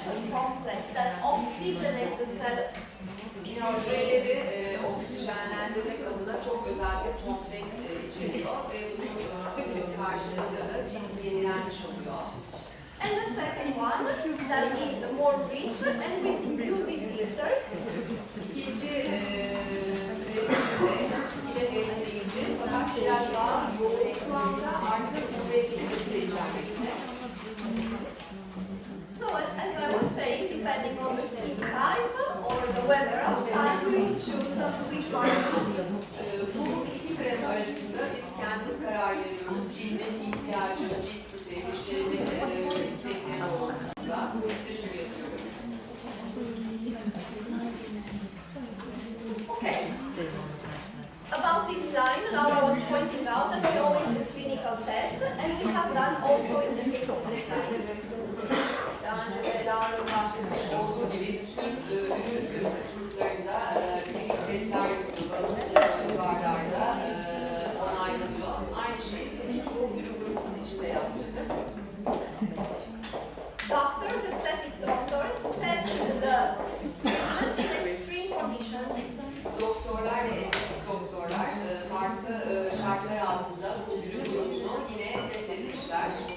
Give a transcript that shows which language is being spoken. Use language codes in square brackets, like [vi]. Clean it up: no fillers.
[en] complex that oxygenates the cells. [tr] Hücreleri oksijenlendirmek adına çok özel bir kompleks içeriyor ve bunun karşılığında da cilt yenilenmiş oluyor. [en] And the second one that is more rich and with UV filters. [tr] İkinci yine desteğici fakat biraz daha yoğun kıvamda artık UV filtresi de içermekte. [en] So as I was saying, depending on the skin type or the weather outside, we will choose which one to use. [tr] Bu iki krem arasında biz kendimiz karar veriyoruz. Cildin ihtiyacı, cilt tipi, müşterinin istekleri doğrultusunda seçim yapıyoruz. [en] Okay. About this line, Laura was pointing out that we always do clinical tests, and we have done also in the case of this line. [tr] Daha önce de Laura'nın bahsetmiş olduğu gibi tüm ürün kurslarında klinik testler yapıyoruz. Laboratuvarlarda onaylanıyor. Aynı şeyi bu ürün grubumuzun içinde yaptık. [en] Doctors, aesthetic doctors, test the treatments in extreme conditions. [tr] Doktorlar ve estetik doktorlar farklı şartlar altında bu ürün grubunu yine test etmişler.